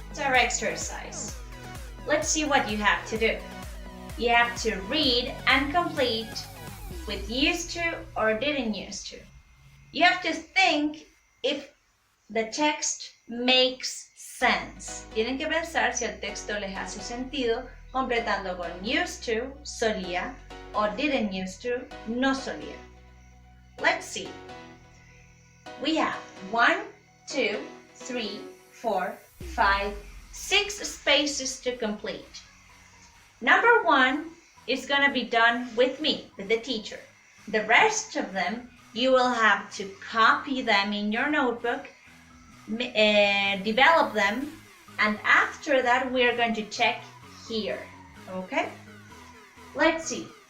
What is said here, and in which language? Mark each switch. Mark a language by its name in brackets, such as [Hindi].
[English] It's our exercise. Let's see what you have to do. You have to read and complete with used to or didn't used to. You have to think if the text makes sense. [Spanish] Tienen que pensar si el texto les hace sentido, completando con used to, solía, or didn't used to, no solía. [English] Let's see. We have 1, 2, 3, 4, 5, 6 spaces to complete. Number 1 is going to be done with me, with the teacher. The rest of them, you will have to copy them in your notebook, develop them, and after that we are going to check here. Okay? Let's see.